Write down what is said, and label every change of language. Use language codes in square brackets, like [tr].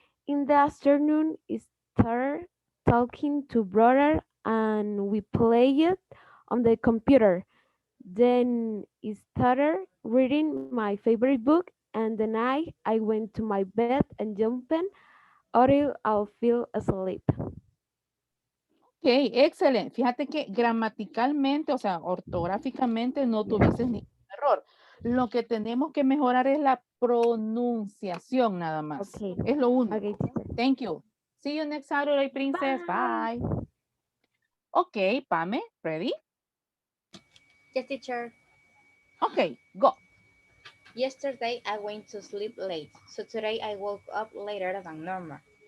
[en] In the afternoon, I started talking to brother and we played on the computer. Then I started reading my favorite book and then I went to my bed and jumped until I feel asleep. [es] Ok, excelente. Fíjate que gramaticalmente, o sea, ortográficamente no tuvieses ningún error. Lo que tenemos que mejorar es la pronunciación nada más. [en] Okay. [es] Es lo único. [en] Okay, teacher. Thank you. See you next Saturday, princess. Bye. Ok, Pame, ready? Yes, teacher. Ok, go. Yesterday I went to sleep late, so today I woke up later than normal.